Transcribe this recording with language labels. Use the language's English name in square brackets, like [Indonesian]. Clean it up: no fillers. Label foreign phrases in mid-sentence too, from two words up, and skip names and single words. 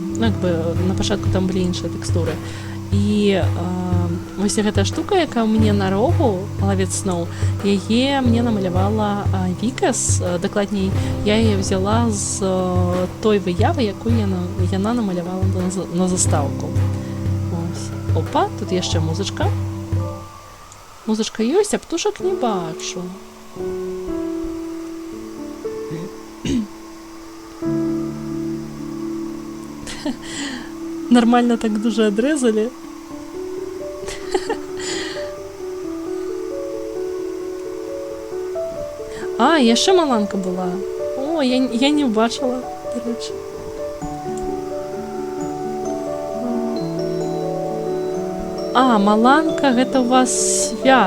[Belarusian] Ну, як бы, на пачатку там былі іншыя тэкстуры. І вось гэтая штука, якая ў мяне на рогу, лавец сноў, яе мне намалявала Вікас. Дакладней, я яе взяла з той выявы, якую яна намалявала на застаўку. Опа, тут яшчэ музычка. Музычка ёсць, а птушак не бачу. Нормально так дуже адрэзалі. А, яшчэ маланка была. О, я не бачыла, дарэчы. А, маланка, гэта у вас свят.